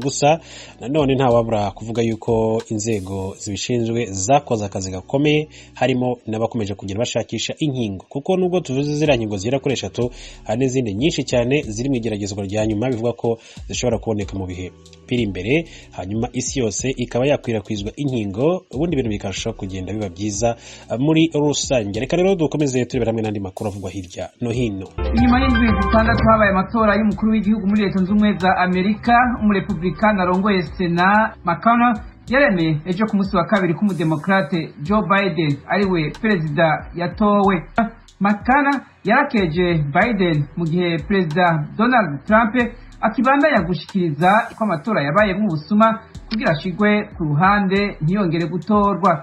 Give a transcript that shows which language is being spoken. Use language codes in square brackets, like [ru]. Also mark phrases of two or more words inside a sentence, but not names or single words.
[rw] Gusa nanone ntawabura kuvuga yuko inzego zibishinzwe zakoze akazi gakomeye, harimo n'abakomeje kugenda bashakisha inkingo, kuko nubwo tuvuze ziriya nkingo zigera kuri 3 hari n'izindi nyinshi cyane ziri mu igeragezwa rya nyuma, bivuga ko zishobora kuboneka mu bihe biri imbere, hanyuma isi yose ikaba yakwirakwizwa inkingo, ubundi ibintu bikarushaho kugenda biba byiza muri rusange. Reka rero dukomeze turebera hamwe n'andi makuru avugwa hirya no hino. [rn] Inyuma y'indwi zitandatu habaye amatora y'umukuru w'igihugu muri Leta Zunze Ubumwe za Amerika, umurepublikani arongoye Sena McConnell yaremeye ejo ku munsi wa kabiri ko umudemokrate Joe Biden ariwe perezida yatowe. McConnell yarakeje Biden mu gihe perezida Donald Trump akibandanya gushikiriza ko amatora yabaye nk'ubusuma kugira ashigwe ku ruhande ntiyongere gutorwa.